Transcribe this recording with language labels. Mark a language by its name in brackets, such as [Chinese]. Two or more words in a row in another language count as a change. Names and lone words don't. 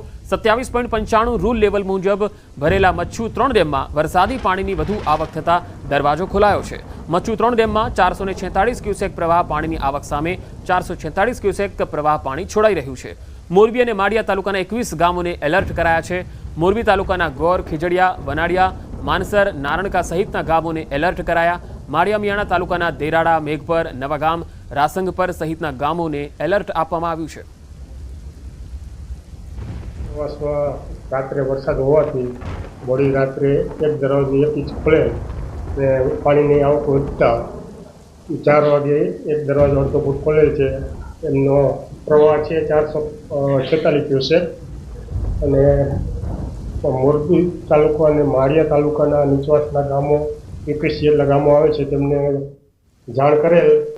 [Gujarati] 27.95 રૂલ લેવલ મુજબ ભરેલા મચ્છુ 3 ડેમમાં વરસાદી પાણીની વધુ આવક થતા દરવાજો ખોલાયો છે। મચ્છુ 3 ડેમમાં 446 ક્યુસેક પ્રવાહ પાણીની આવક સામે 446 ક્યુસેક પ્રવાહ પાણી છોડાઈ રહ્યું છે। મોરબી અને માળિયા તાલુકાના 21 ગામોને એલર્ટ કરાયા છે। મોરબી તાલુકાના ગોર, ખીજડીયા, વનાડિયા, માનસર, નારણકા સહિતના ગામોને એલર્ટ કરાયા। માળિયા મિયાણા તાલુકાના દેરાડા, મેઘપર, નવાગામ, રાસંગપર સહિતના ગામોને એલર્ટ આપવામાં આવ્યું છે। રાત્રે વરસાદ હોવાથી મોડી રાત્રે એક दरवाજો એક ઇંચ ખોલે ને पाણીની આવક વધતા 4 વાગે એક દરવાજો અડધો ફૂટ ખોલે છે। એમનો પ્રવાહ છે 446 ક્યુસેક અને મોરબી તાલુકા અને માળિયા તાલુકાના નીચવાસના ગામો 21 જેટલા ગામો આવે છે તેમને જાણ કરેલ।